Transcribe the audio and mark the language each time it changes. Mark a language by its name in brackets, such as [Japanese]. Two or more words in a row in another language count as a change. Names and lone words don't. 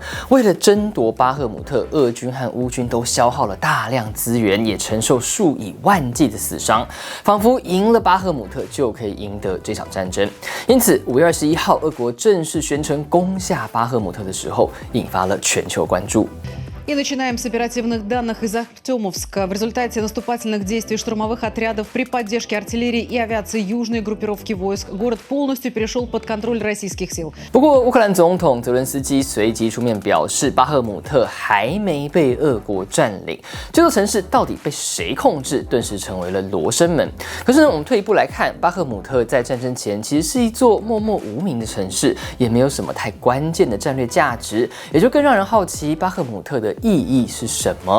[Chinese] 为了争夺巴赫姆特，俄军和乌军都消耗了大量资源，也承受数以万计的死伤，仿佛赢了巴赫姆特就可以赢得这场战争。因此，5月21号，俄国正式宣称攻下巴赫姆特的时候，引发了全球关注。 [Russian] И начинаем с оперативных данных из Артемовска. В результате наступательных действий штурмовых отрядов при поддержке артиллерии и авиации южной группировки войск город полностью перешел под контроль российских сил. [Chinese] 不过，乌克兰总统泽伦斯基随即出面表示，巴赫姆特还没被俄国占领。这座城市到底被谁控制，顿时成为了罗生门。可是呢，我们退一步来看，巴赫姆特在战争前其实是一座默默无名的城市，也没有什么太关键的战略价值，也就更让人好奇巴赫姆特的意义是什么？